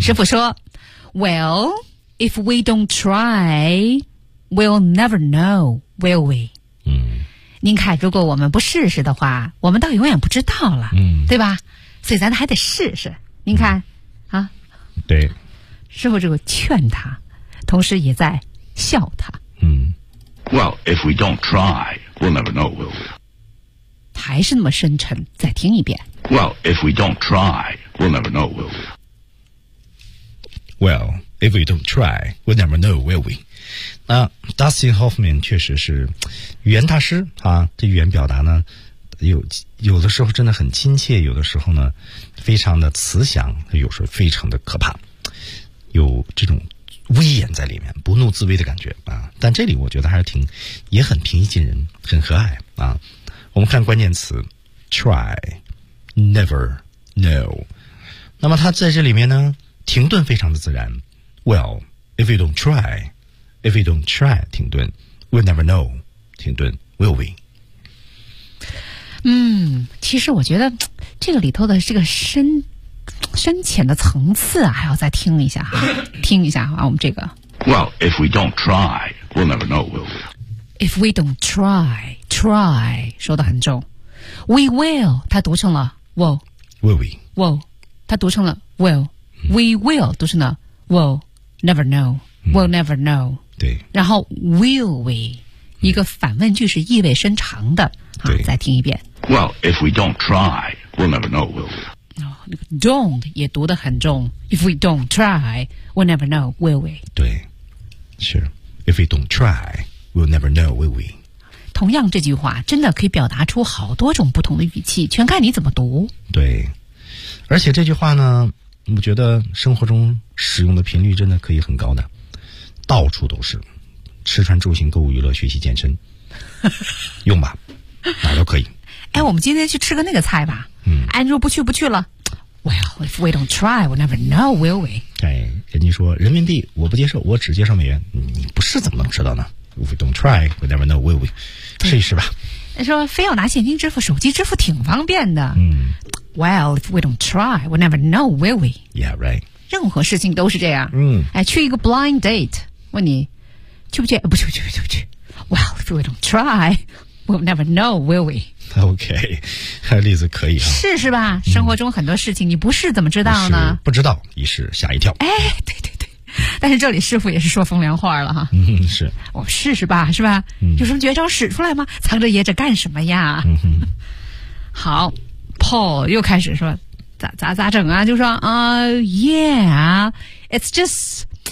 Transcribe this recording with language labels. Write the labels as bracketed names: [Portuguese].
[Chinese] 师傅说 [English] Well, if we don't try, we'll never know, will we?、嗯 [Chinese] 您看如果我们不试试的话我们倒永远不知道了、嗯、对吧所以咱还得试试您看、嗯、啊对师傅就劝他同时也在笑他嗯 [English] Well, if we don't try, we'll never know, will we? [Chinese] 还是那么深沉再听一遍 [English] Well, if we don't try, we'll never know, will we? Well, if we don't try, we'll never know, will we? [Chinese] 那 Dustin Hoffman 确实是语言大师啊，这语言表达呢，有的时候真的很亲切，有的时候呢，非常的慈祥，有时候非常的可怕，有这种威严在里面，不怒自威的感觉啊。但这里我觉得还是挺，也很平易近人，很和蔼啊。我们看关键词 try, never, no。那么它在这里面呢，停顿非常的自然。 [English] Well, if you don't try, if you don't try, [Chinese] 停顿。 [English] We'll never know, [Chinese] 停顿。 [English] Will we? [Chinese] 嗯，其实我觉得这个里头的这个深浅的层次啊，还要再听一下哈，听一下啊，我们这个。 [English] Well, if we don't try, we'll never know, will we? If we don't try, try, [Chinese] 说得很重。 [English] We will, [Chinese] 它读成了 [English] will. Will we? Will, [Chinese] 它读成了 [English] will.、嗯、we will, 读成了 will, never know,、嗯、will never know. [Chinese] 对。然后 [English] will we? [Chinese] 一个反问句是意味深长的，好，再听一遍。 [English] Well, if we don't try, we'll never know, will we?、 [Chinese] 那个、don't 也读得很重。 [English] If we don't try, we'll never know, will we? [Chinese] 对，是。 [English] If we don't try, we'll never know, will we? [Chinese] 同样这句话真的可以表达出好多种不同的语气，全看你怎么读。对，而且这句话呢，我觉得生活中使用的频率真的可以很高的，到处都是。吃穿住行购物娱乐学习健身用吧，哪都可以。哎，我们今天去吃个那个菜吧。嗯，哎，你说不去不去了。 [English] Well, if we don't try, we'll never know, will we? [Chinese] 哎，人家说人民币我不接受，我只接受美元。你不是怎么能知道呢？ [English] If we don't try, we'll never know, will we? [Chinese] 试一试吧。说非要拿现金支付，手机支付挺方便的。嗯。 [English] Well, if we don't try, we'll never know, will we? Yeah, right. [Chinese] 任何事情都是这样。嗯。哎，去一个 blind date, 问你去不去？不去，不去，不去，不去。 [English] Well, if we don't try, we'll never know, will we? [Chinese] OK, 这例子可以啊。试试吧，生活中很多事情你不试怎么知道呢？是不知道，一试吓一跳。哎，对对对，但是这里师傅也是说风凉话了哈。嗯，是。我们试试吧，是吧？有什么绝招使出来吗？藏着掖着干什么呀？嗯、好 ，Paul 又开始说，咋整啊？就说啊、 [English] yeah, it's just.